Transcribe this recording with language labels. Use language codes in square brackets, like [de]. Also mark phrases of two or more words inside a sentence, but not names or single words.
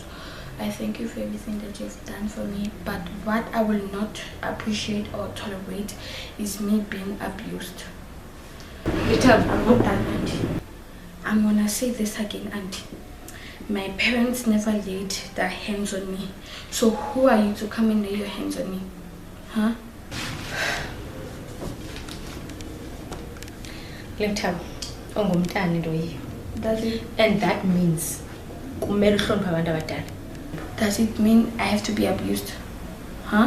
[en] I thank you for everything that you've done for me. But what I will not appreciate or tolerate is me being abused. I'm not done, Auntie. I'm gonna say this again, Auntie. My parents never laid their hands on me. So who are you to come and lay your hands on me? Huh? [xh] Lethabo, ongumntana ndoyi. [en] Does it And that means [zu] kumele uhloniphe abantu abadala. [en] Does it mean I have to be abused? Huh?